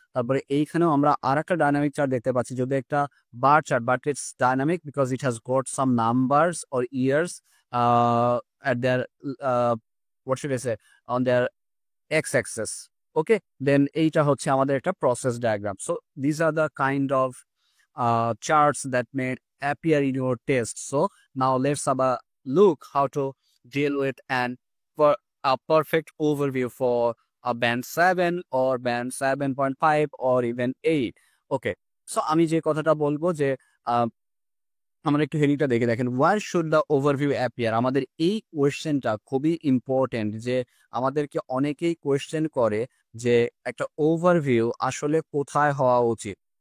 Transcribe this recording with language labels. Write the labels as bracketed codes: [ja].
[bn] তারপরে এইখানেও আমরা আর একটা ডায়নামিক চার্ট দেখতে পাচ্ছি, যদি একটা bar chart, [en] But it's dynamic because it has got some numbers or years at their what should I say on their x axis. Okay, then [bn] এইটা হচ্ছে আমাদের একটা process diagram. [en] So these are the kind of charts that may appear in your test. So now let's have a look how to deal with for a perfect overview for a band 7 or band 7.5 or even 8. [bn] Okay, so আমি যে কথাটা বলবো যে আমরা একটু হেডিংটা দেখে দেখেন, [en] Where should the overview appear. [bn] আমাদের এই কোয়েশ্চেনটা খুবই ইম্পর্টেন্ট, যে আমাদেরকে অনেকেই কোয়েশ্চেন করে যে একটা ওভারভিউ আসলে কোথায় হওয়া উচিত।